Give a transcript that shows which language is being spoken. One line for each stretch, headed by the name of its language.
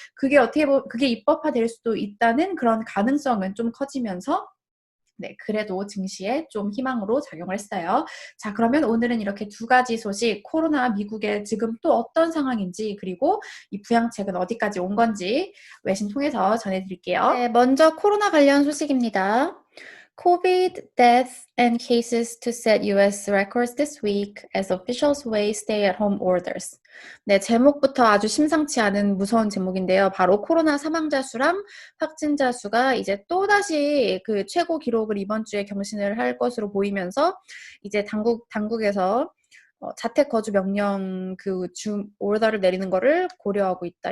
Korean: 그게 그게 입법화될 수도 있다는 그런 가능성은 좀 커지면서 네, 그래도 증시에 좀 희망으로 작용을 했어요. 자, 그러면 오늘은 이렇게 두 가지 소식, 코로나 미국에 지금 또 어떤 상황인지, 그리고 이 부양책은 어디까지 온 건지 외신 통해서 전해드릴게요. 네, 먼저 코로나 관련 소식입니다.
English: COVID deaths and cases to set US records this week as officials weigh stay-at-home orders.
Korean: 네, 제목부터 아주 심상치 않은 무서운 제목인데요. 바로 코로나 사망자 수랑 확진자 수가 이제 또다시 그 최고 기록을 이번 주에 경신을 할 것으로 보이면서 이제 당국에서 자택 거주 명령 그 오더를 내리는 거를 고려하고 있다.